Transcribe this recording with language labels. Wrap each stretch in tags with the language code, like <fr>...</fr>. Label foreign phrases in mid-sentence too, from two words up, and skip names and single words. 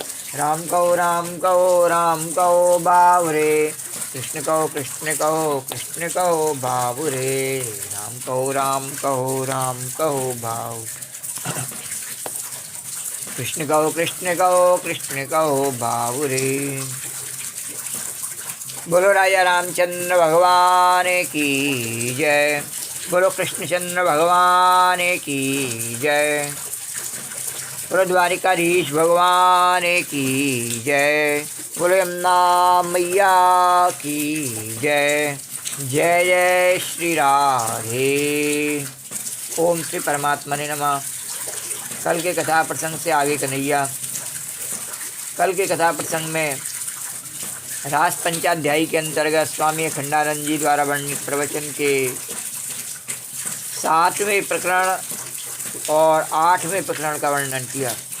<hi>राम कहो राम कहो राम कहो बाबुरे, कृष्ण कहो कृष्ण कहो कृष्ण कहो बाबुरे। राम कहो राम कहो राम कहो बाबु, कृष्ण कहो कृष्ण कहो कृष्ण कहो बाबुरे। बोलो राजा रामचंद्र भगवान की जय, बोलो कृष्णचंद्र भगवान की जय, बोलो द्वारिकाधीश भगवान की जय, बोलो यमुना मैया की जय। जय जय श्री राधे।</hi> <sa>ओम श्री परमात्मा ने नमः।</sa> <hi>कल के कथा प्रसंग से आगे कन्हैया। कल के कथा प्रसंग में रास पंचाध्यायी के अंतर्गत स्वामी अखंडानंद जी द्वारा वर्णित प्रवचन के 7वें प्रकरण और 8वें प्रकरण का वर्णन किया।</hi>